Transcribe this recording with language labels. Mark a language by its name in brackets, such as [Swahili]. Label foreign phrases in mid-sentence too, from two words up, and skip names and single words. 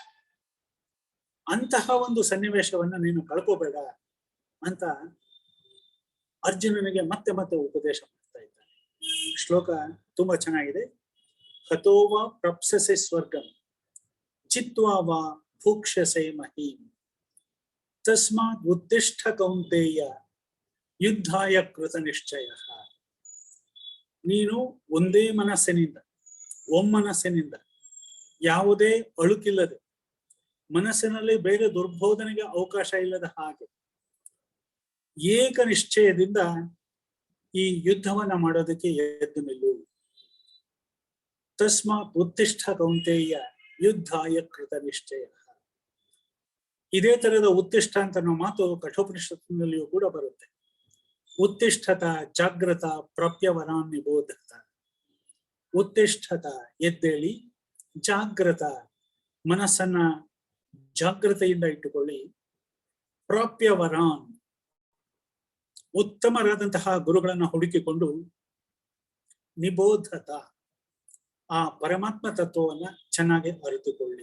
[Kannada] ಅಂತಹ ಒಂದು ಸನ್ನಿವೇಶವನ್ನ ನೀನು ಕಳ್ಕೋಬೇಡ ಅಂತ ಅರ್ಜುನನಿಗೆ ಮತ್ತೆ ಮತ್ತೆ ಉಪದೇಶ ಮಾಡ್ತಾ ಇದ್ದಾನೆ. ಶ್ಲೋಕ ತುಂಬಾ ಚೆನ್ನಾಗಿದೆ. [Sanskrit] ಹತೋವ ಪ್ರಪ್ಸಸೆ ಸ್ವರ್ಗಂ ಚಿತ್ವಾ ವಾ ಭೂಕ್ಷಸೆ ಮಹೀಂ ತಸ್ಮಾತ್ ಉತ್ತಿಷ್ಠ ಕೌಂತೇಯ ಯುದ್ಧಾಯ ಕೃತ ನಿಶ್ಚಯ. [Kannada] ನೀನು ಒಂದೇ ಮನಸ್ಸಿನಿಂದ, ಒಮ್ಮನಸ್ಸಿನಿಂದ, ಯಾವುದೇ ಅಳುಕಿಲ್ಲದೆ, ಮನಸ್ಸಿನಲ್ಲಿ ಬೇರೆ ದುರ್ಬೋಧನೆಗೆ ಅವಕಾಶ ಇಲ್ಲದ ಹಾಗೆ ಏಕ ನಿಶ್ಚಯದಿಂದ ಈ ಯುದ್ಧವನ್ನ ಮಾಡೋದಕ್ಕೆ ಎದ್ದು ನಿಲ್ಲು. [Sanskrit] ತಸ್ಮಾತ್ ಉತ್ತಿಷ್ಠ ಕೌಂತೇಯ ಯುದ್ಧಾಯ ಕೃತ ನಿಶ್ಚಯ. [Kannada] ಇದೇ ತರದ ಉತ್ತಿಷ್ಠ ಅಂತ ಅನ್ನೋ ಮಾತು ಕಠೋಪನಿಷತ್ತಿನಲ್ಲಿಯೂ ಕೂಡ ಬರುತ್ತೆ. [Sanskrit] ಉತ್ತಿಷ್ಠತ ಜಾಗ್ರತ ಪ್ರಾಪ್ಯವರಾನ್ ನಿಬೋಧತ. [Kannada] ಉತ್ತಿಷ್ಠತ ಎದ್ದೇಳಿ, ಜಾಗ್ರತ ಮನಸ್ಸನ್ನ ಜಾಗ್ರತೆಯಿಂದ ಇಟ್ಟುಕೊಳ್ಳಿ, ಪ್ರಾಪ್ಯವರಾನ್ ಉತ್ತಮರಾದಂತಹ ಗುರುಗಳನ್ನ ಹುಡುಕಿಕೊಂಡು, ನಿಬೋಧತ ಆ ಪರಮಾತ್ಮ ತತ್ವವನ್ನ ಚೆನ್ನಾಗಿ ಅರಿತುಕೊಳ್ಳಿ.